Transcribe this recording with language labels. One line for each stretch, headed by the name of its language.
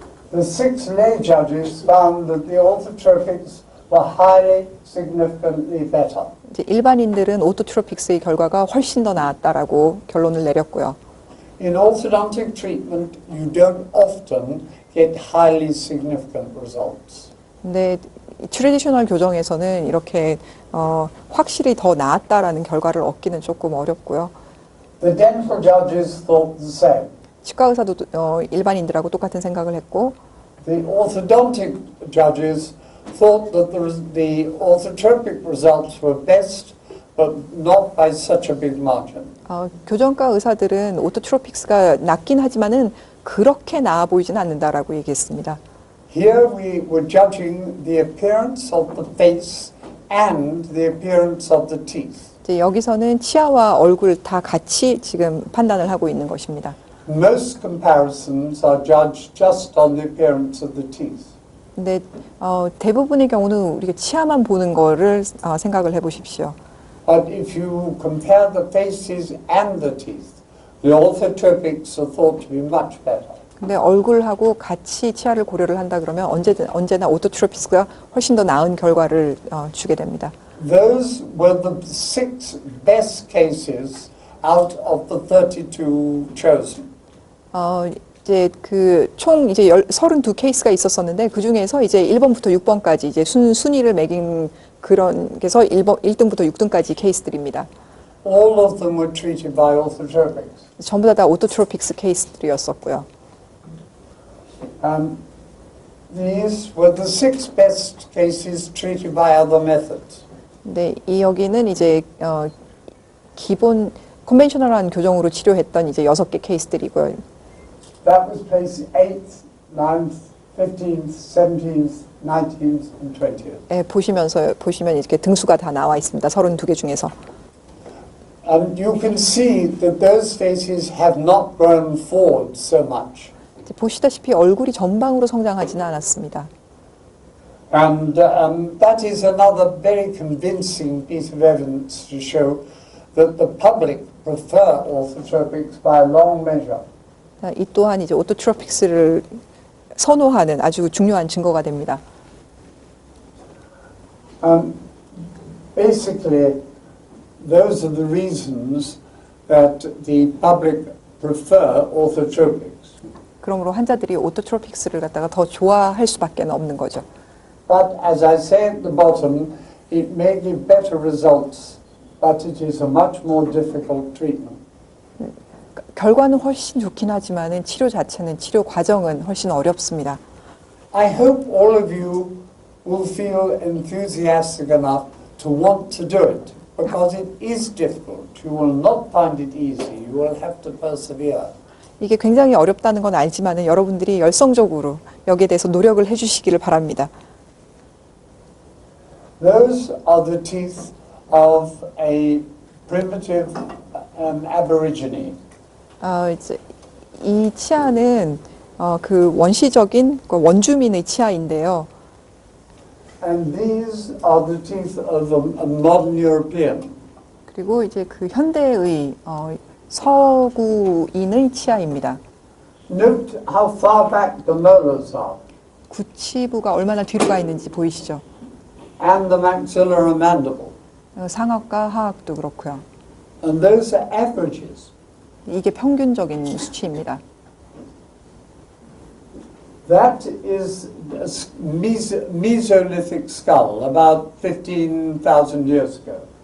English: The 6 lay judges found that the orthotropics were highly significantly better.
Korean: 이제 일반인들은 오토트로픽스의 결과가 훨씬 더 나았다라고 결론을 내렸고요.
English: In orthodontic treatment, you don't often get highly significant results.
Korean: 근데 트레디셔널 교정에서는 이렇게 확실히 더 나았다라는 결과를 얻기는 조금 어렵고요.
English: The dental judges thought the same.
Korean: 치과 의사도 일반인들하고 똑같은 생각을 했고
English: The orthodontic judges thought that the orthotropic results were best, but not by such a big margin.
Korean: 교정과 의사들은 오토트로픽스가 낫긴 하지만은 그렇게 나아 보이지는 않는다라고 얘기했습니다.
English: Here we were judging the appearance of the face and the appearance of the teeth.
Korean: 이제 여기서는 치아와 얼굴 다 같이 지금 판단을 하고 있는 것입니다.
English: Most comparisons are judged just on the appearance of the teeth.
Korean: 근데 대부분의 경우는 우리가 치아만 보는 거를 생각을 해보십시오.
English: But if you compare the faces and the teeth, the orthotropics are thought to be much better.
Korean: 근데 얼굴하고 같이 치아를 고려를 한다 그러면 언제나 오토트로픽스가 훨씬 더 나은 결과를 주게 됩니다.
English: Those were the 6 best cases out of the 32 chosen.
Korean: 이제 그 총 이제 32 케이스가 있었었는데 그 중에서 이제 1번부터 6번까지 이제 순위를 매긴 그런 게서 1등부터 6등까지 케이스들입니다.
English: All of them were treated by orthotropics.
Korean: 전부 다 오토트로픽스 케이스들이었었고요.
English: These were the 6 best cases treated by other methods.
Korean: 근데 여기는 이제 기본 컨벤셔널한 교정으로 치료했던 이제 6개 케이스들이고요.
English: That was placed 8th, 9th, 15th, 17th, 19th, and 20th.
Korean: 예, 보시면 이렇게 등수가 다 나와 있습니다. 32개 중에서.
English: And you can see that those faces have not grown forward so much.
Korean: 보시다시피 얼굴이 전방으로 성장하지는 않았습니다.
English: And that is another very convincing piece of evidence to show that the public prefer orthotropics by a long measure.
Korean: 이 또한 이제 오토트로픽스를 선호하는 아주 중요한 증거가 됩니다.
English: Basically, those are the reasons that the public prefer orthotropics.
Korean: 그러므로 환자들이 오토트로픽스를 갖다가 더 좋아할 수밖에 없는 거죠.
English: But as I say at the bottom, it may give better results, but it is a much more difficult treatment.
Korean: 결과는 훨씬 좋긴 하지만은 치료 과정은 훨씬 어렵습니다.
English: I hope all of you will feel enthusiastic enough to want to do it, because it is difficult. You will not find it easy. You will have to persevere.
Korean: 이게 굉장히 어렵다는 건 알지만은 여러분들이 열성적으로 여기에 대해서 노력을 해주시기를 바랍니다.
English: Those are the teeth of a primitive aborigine.
Korean: 이제 이 치아는 그 원시적인 그 원주민의 치아인데요.
English: And these are the teeth of a modern European.
Korean: 그리고 이제 그 현대의 서구인의 치아입니다.
English: Note how far back the molars are,
Korean: 구치부가 얼마나 뒤로 가 있는지 보이시죠?
English: and the maxillary mandible.
Korean: 상악과 하악도 그렇고요.
English: And those are averages.
Korean: 이게 평균적인 수치입니다.
English: That is a Mesolithic skull, about 15,000 years ago.